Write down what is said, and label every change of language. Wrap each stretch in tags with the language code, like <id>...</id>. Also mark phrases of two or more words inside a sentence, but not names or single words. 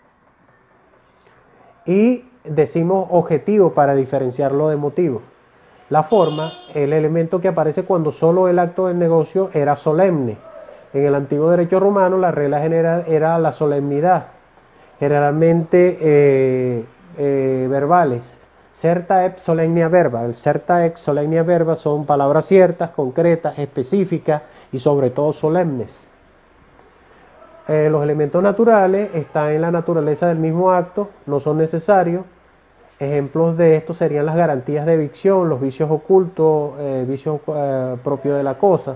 <es>Y decimos objetivo para diferenciarlo de motivo. La forma, el elemento que aparece cuando solo el acto del negocio era solemne. En el antiguo derecho romano la regla general era la solemnidad, generalmente verbales.</es> <la>Certa ex solemnia verba.</la> <es>El</es> <la>certa ex solemnia verba</la> <es>son palabras ciertas, concretas, específicas y sobre todo solemnes. Los elementos naturales están en la naturaleza del mismo acto, no son necesarios. Ejemplos de esto serían las garantías de evicción, los vicios ocultos, vicios propios de la cosa.</es>